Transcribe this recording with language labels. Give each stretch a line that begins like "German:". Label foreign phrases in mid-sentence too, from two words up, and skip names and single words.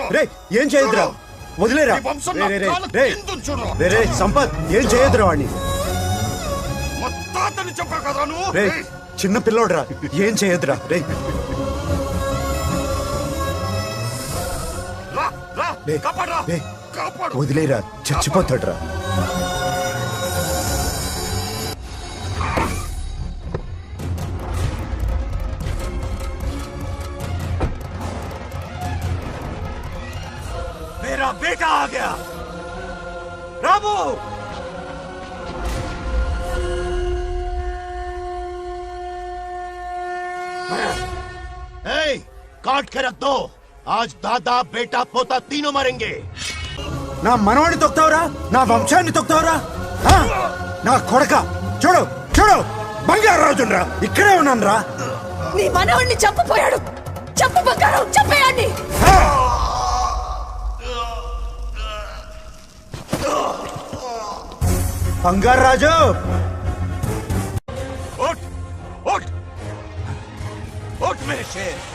Telugu: రే ఏం చేయొద్దురా, వదిలేరా. రే సంపత్, ఏం చేయొద్దురా వాడిని. తాతని చెప్పా కదా నువ్వు. రే చిన్న పిల్లోడ్రా, ఏం చేయొద్దురా. రే వదిలేరా చచ్చిపోతాడురా.
Hindi: मेरा बेटा आ गया. रामू काट के रख दो. आज दादा बेटा पोता तीनों मरेंगे.
Telugu: నా మనవాడిని తొక్తావురా, నా వంశాన్ని తొక్తావురా. నా కొడక చూడు చూడు, బంగారాజురా ఇక్కడే ఉన్నాను రా. నీ మనవాడిని చంపపోయాడు. చంపు బంగారం, చంపేయాన్ని. బంగారాజు
Hindi: उठ उठ उठ मेरे शेर.